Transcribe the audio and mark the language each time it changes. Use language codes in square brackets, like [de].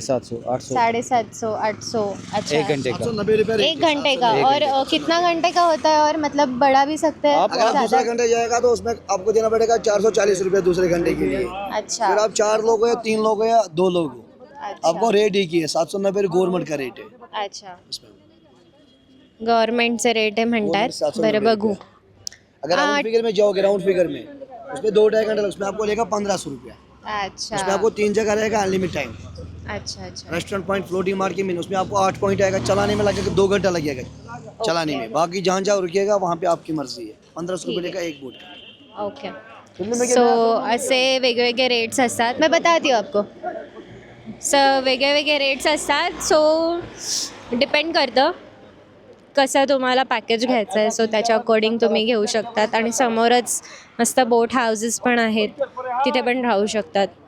[hi] 750 800. अच्छा 1 घंटे का. 1 घंटे का. और कितना घंटे का होता है? और मतलब बढ़ा भी सकते हैं अगर आप दूसरे घंटे जाएगा तो उसमें आपको देना पड़ेगा 440 रुपये दूसरे घंटे के लिए. अच्छा फिर आप 4 लोग हो या 3 लोग हो या 2 लोग हो, अच्छा आपको रेट ही की है 790 गवर्नमेंट का रेट है. [mr] अच्छा गव्हर्नमेंटचे रेट आहे म्हणतात. [hi] 790 [mr] बरं बघू. [hi] अगर राउंड फिगर में जाओगे राउंड फिगर में उसमें 2-2.5 घंटे उसमें आपको लेगा 1500 रुपया. अच्छा उसमें आपको 3 जगह रहेगा अनलिमिटेड टाइम. अच्छा रेस्टोरेंट पॉइंट फ्लोटिंग मार्केट में उसमें आपको 8 पॉइंट आएगा. चलाने में लगेगा 2 घंटा लगेगा चलाने में. बाकी जहाँ जहाँ रुकिएगा वहाँ पे आपकी मर्जी है. 1500 रुपये का एक बोट का. ओके. [mr] सो असे वेगवेगळे रेट्स असतात. [hi] मैं बताती हूँ आपको. [mr] वेगळे रेट्स असतात. सो डिपेंड करतं कसं तुम्हाला पॅकेज घ्यायचं आहे. सो त्याच्या अकॉर्डिंग तुम्ही घेऊ शकतात. आणि समोरच मस्त बोट हाऊसेस पण आहेत. तिथे पण राहू शकतात.